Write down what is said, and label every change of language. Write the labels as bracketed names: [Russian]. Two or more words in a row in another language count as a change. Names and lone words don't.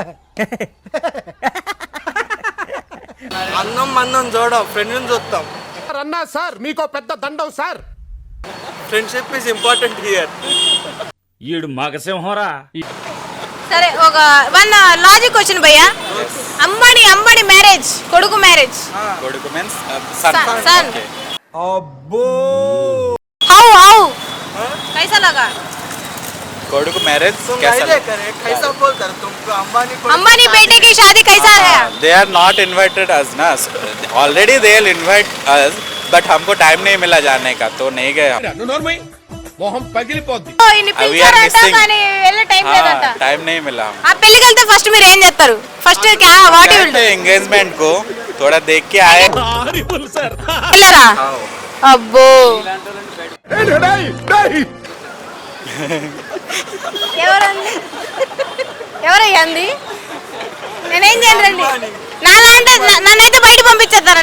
[Telugu] అన్నం మందం చూడం ఫ్రెండ్ చూస్తాం. అన్నా సార్ మీకో పెద్ద దండం సార్. [English] friendship is important here. [Telugu] ఈడు మగసింహరా. సరే ఒక [English] one logic question [Telugu] భయ్యా అమ్మడి అమ్మడి మ్యారేజ్ కొడుకు మ్యారేజ్ [English] Koduku means son. Son. Okay. how how [Hindi] कैसा लगा [English] Koduku marriage. [Hindi] तुम कैसा नहीं करे कैसा बोलता है तुमको अंबानी को. अंबानी बेटे की शादी कैसा है [English] They are not invited us na. Already they'll invite us, but [Hindi] हमको time नहीं मिला जाने का, तो नहीं गए हम. [Telugu] మొహం పగిలిపోద్ది. ఓ, ఇన్ని [English] We are [Telugu] పిలిచారంట [English] missing. [Telugu] కానీ వెళ్ళే టైం లేదంట [Hindi] हाँ, time नहीं मिला. [Telugu] ఆ పెళ్ళికి వెళ్తే ఫస్ట్ మీరు ఏం చేస్తారు [English] first what will do [Hindi] एंगेजमेंट को थोड़ा देख के आए. [Telugu] వెళ్ళారా అబ్బో ఎవరండి ఎవరయ్యంది నేనేం చేయనండి నాదంటే నన్నైతే బయట పంపించేస్తారంట